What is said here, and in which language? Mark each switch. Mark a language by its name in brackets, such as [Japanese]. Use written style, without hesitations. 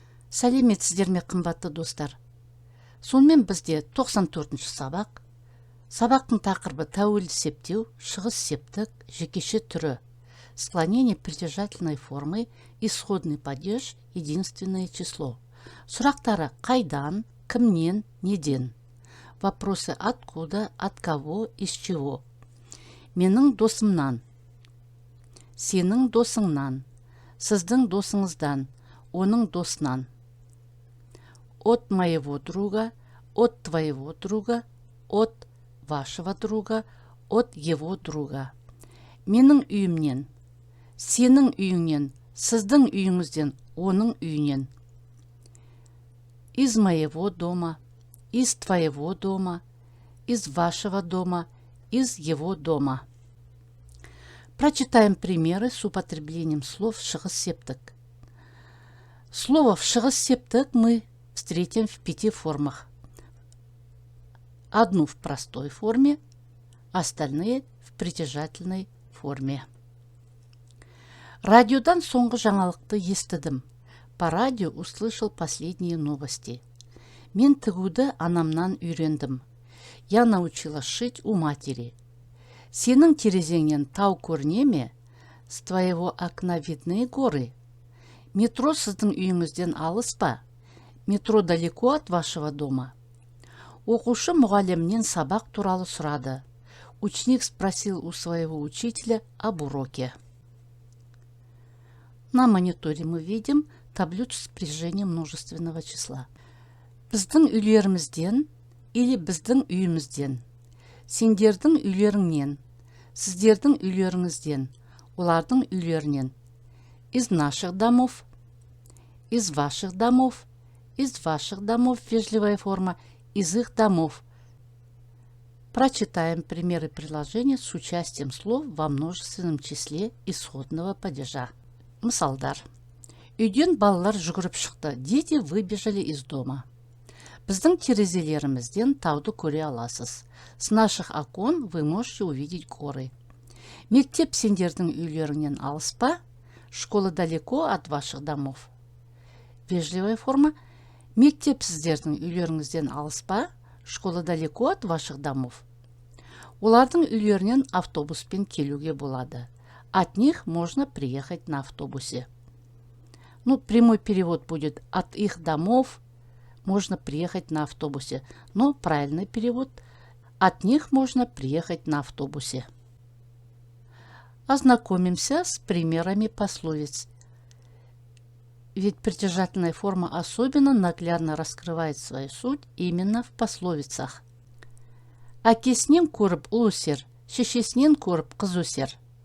[Kazakh] Сәлеметсіздер ме, қымбатты достар. Сонымен бізде 94-ші сабақ. Сабақтың тақырыбы тәуелді септеу, шығыс септік, жекеше түрі, [Russian] склонение притяжательной формы, исходный падеж, единственное число. [Kazakh] Сұрақтары қайдан, кімнен, неден. [Russian] Вопросы откуда, от кого, из чего. [Kazakh] Менің досымнан, сенің досыңнан, сіздің досыңыздан, оның досынан. [Russian] От моего друга, от твоего друга, от вашего друга, от его друга. [Kazakh] Менің үйімнен, сенің үйіңнен, сіздің үйіңізден, оның үйінен. [Russian] Из моего дома, из твоего дома, из вашего дома, из его дома. Прочитаем примеры с употреблением слов шығыс септік. Слово в шығыс септік мы встретим в 5 формах. Одну в простой форме, остальные в притяжательной форме. [Kazakh] Радиодан соңғы жаңалықты естідім. [Russian] По радио услышал последние новости. [Kazakh] Мен тігуді анамнан үйрендім. [Russian] Я научилась шить у матери. [Kazakh] Сенің терезеңнен тау көріне ме? [Russian] С твоего окна видны горы. [Kazakh] Метро сіздің үйіңізден алыс па? [Russian] Метро далеко от вашего дома. [Kazakh] Оқушы мұғалімнен сабақ туралы сұрады. [Russian] Ученик спросил у своего учителя об уроке. На мониторе мы видим таблицу спряжения множественного числа. [Kazakh] Біздің үйлерімізден [Russian] или [Kazakh] біздің үйімізден. Сендердің үйлеріңнен, сіздердің үйлеріңізден, олардың үйлерінен. [Russian] Из наших домов, из ваших домов, из ваших домов, вежливая форма, из их домов. Прочитаем примеры предложения с участием слов во множественном числе исходного падежа. [Kazakh] Мысалдар. Үйден балалар жүгіріп шықты. [Russian] Дети выбежали из дома. [Kazakh] Біздің терезелерімізден тауды көре аласыз. [Russian] С наших окон вы можете увидеть горы. [Kazakh] Мектеп сендердің үйлеріңнен алыс па? [Russian] Школа далеко от ваших домов. Вежливая форма. [Kazakh] Мектеп сіздердің үйлеріңізден алыс па? [Russian] Школа далеко от ваших домов. [Kazakh] Олардың үйлерінен автобуспен келуге болады. [Russian] От них можно приехать на автобусе. Прямой перевод будет от их домов можно приехать на автобусе. Но правильный перевод от них можно приехать на автобусе. Ознакомимся с примерами пословиц. Ведь притяжательная форма особенно наглядно раскрывает свою суть именно в пословицах. [Kazakh] Әкесінен көріп ұл өсер, шешесінен көріп қыз өсер.